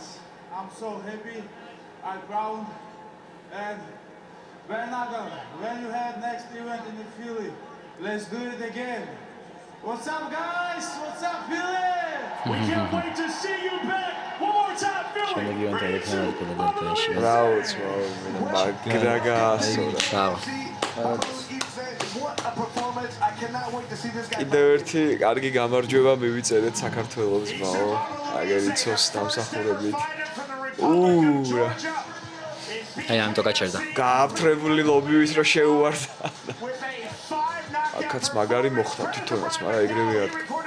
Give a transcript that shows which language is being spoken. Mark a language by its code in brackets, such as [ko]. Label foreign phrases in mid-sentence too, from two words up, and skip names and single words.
[en] I'm so happy. I'm proud. And when you have next event in the Philly, let's do it again. What's up, guys? What's up, Philly? We can't wait to see you back. One more time, Philly. [ka] შემოგიონ ტელეფონად ფილადელფიაში. ბრავო ძმაო, მაგრა გაასწორა. ბრავო. [en] What a performance. I cannot wait to see this guy. [ka] კიდევ ერთი კარგი გამარჯვება მივიწერეთ საქართველოს ძმაო. აგერიცოს დამსახურებით. რა. აი ამიტომ გაჩერდა. გააფთრებული ლობივით რო შეუვარდა. აქაც მაგარი მოხდა თვითონაც, მაგრამ ეგრევე ადგა.